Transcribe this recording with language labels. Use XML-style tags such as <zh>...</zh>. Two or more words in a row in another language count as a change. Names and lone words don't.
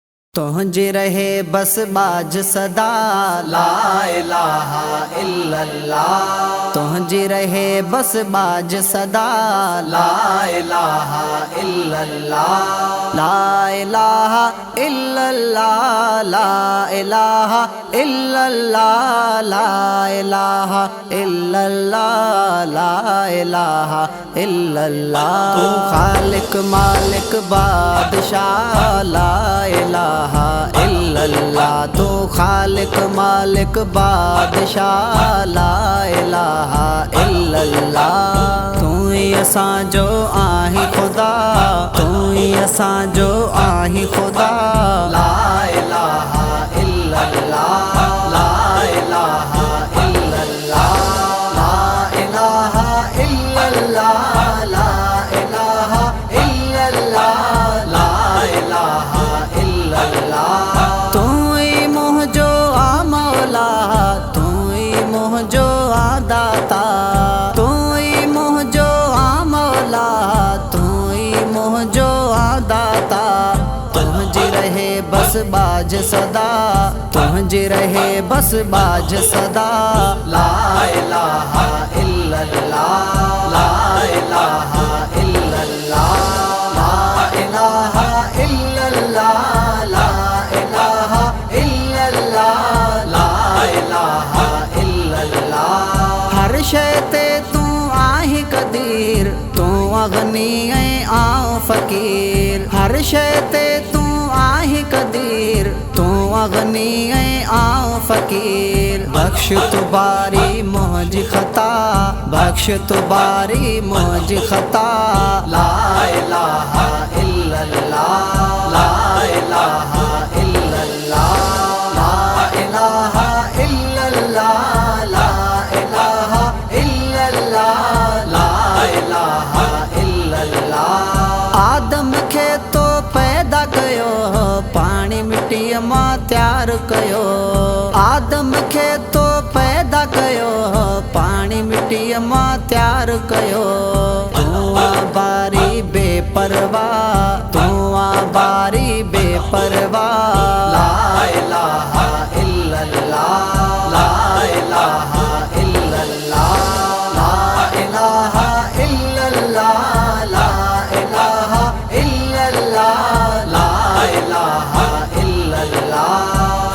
<sd>तुझे रहे बस बाज सदा</sd> <ar>لا إله إلا الله.</ar> <sd>तुझे रहे बस बाज सदा</sd> <ar>لا إله إلا الله. لا إله إلا الله. لا إله إلا الله. لا إله إلا الله. لا إله إلا الله.</ar> <sd>तू खालिक मालिक बादशाह</sd> <ar>لا إله إلا الله.</ar> <sd>तू खालिक मालिक बादशाह</sd> <ar>لا إله إلا الله.</ar> <sd>तू ही असां जो आही खुदा, तू ही असां जो आही खुदा</sd> <ar>لا إله إلا الله. لا إله إلا الله. لا إله إلا الله. لا إله إلا الله. لا إله إلا الله.</ar> <sd>तू ही मोह जो आ मौला, तू ही मोह जो आ दाता, तू ही मोह जो आ मौला, तू ही मोह जो आ दाता। तुझे रहे बस बाज सदा, तुझे रहे बस बाज सदा</sd> <ar>لا إله إلا الله. لا إله إلا الله. لا إله إلا الله. لا إله إلا الله. لا إله إلا الله.</ar> <sd>हर शय ते तू आही कदीर, तू अगनी ऐं आऊं फ़कीर। हर शय ते तू आही कदीर, तू अगनी ऐं आऊं फ़कीर। बख्श तू बारी मुझ खता, बख्श तू बारी मुझ खता</sd> <ar>لا إله إلا الله. لا إله إلا الله. لا إله إلا الله. لا إله إلا الله. لا إله إلا الله.</ar> <sd>आदम खे तो पैदा कयो, पानी मिट्टी मां तैयार कयो। आदम खे तो पैदा कयो, पानी मिट्टी मां तैयार कयो। तू आ बारी बेपरवाह, तू आ बारी बेपरवाह</sd> <ar>لا إله إلا الله. لا إله إلا الله. لا إله إلا الله. لا إله إلا الله. لا إله إلا الله.</ar>